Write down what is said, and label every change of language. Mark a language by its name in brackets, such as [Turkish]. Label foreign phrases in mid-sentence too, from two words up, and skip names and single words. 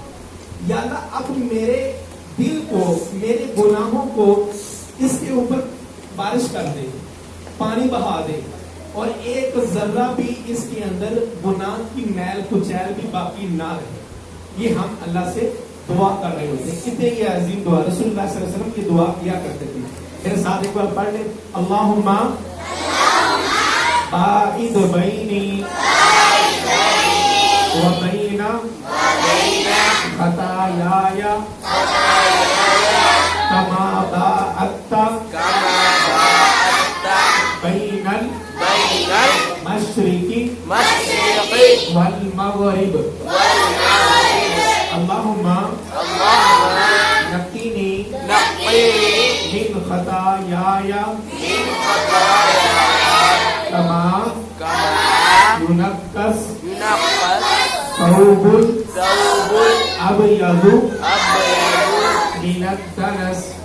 [Urdu] یا اللہ اب میرے دل کو، میرے گناہوں کو اس کے اوپر بارش کر دے، پانی بہا دے، اور ایک ذرہ بھی اس کے اندر گناہ کی میل کچیل بھی باقی نہ رہے. یہ ہم اللہ سے دعا کر رہے ہوتے ہیں. کتنے یہ عظیم دعا رسول اللہ صلی اللہ علیہ وسلم کی دعا کیا کرتے تھے. میرے ساتھ ایک بار پڑھ لیں. [Arabic] اللہم باعد بینی و بین خطایای کما باعدت بین المشرق والمغرب. اللہم نقینی من خطایای کما ينقص ثوب الأبيض من الدنس.